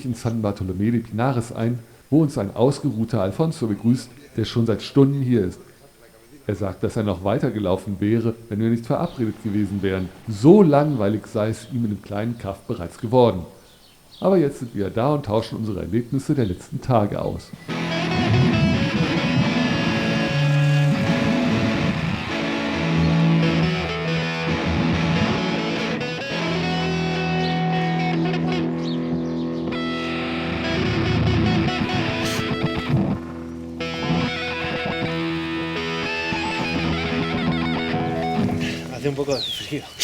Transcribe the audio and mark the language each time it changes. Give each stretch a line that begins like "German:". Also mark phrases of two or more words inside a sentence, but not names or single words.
German: in San Bartolomé de Pinares ein, wo uns ein ausgeruhter Alfonso begrüßt, der schon seit Stunden hier ist. Er sagt, dass er noch weitergelaufen wäre, wenn wir nicht verabredet gewesen wären. So langweilig sei es ihm in dem kleinen Kaff bereits geworden. Aber jetzt sind wir da und tauschen unsere Erlebnisse der letzten Tage aus.
Spanish: Hace un poco de frío.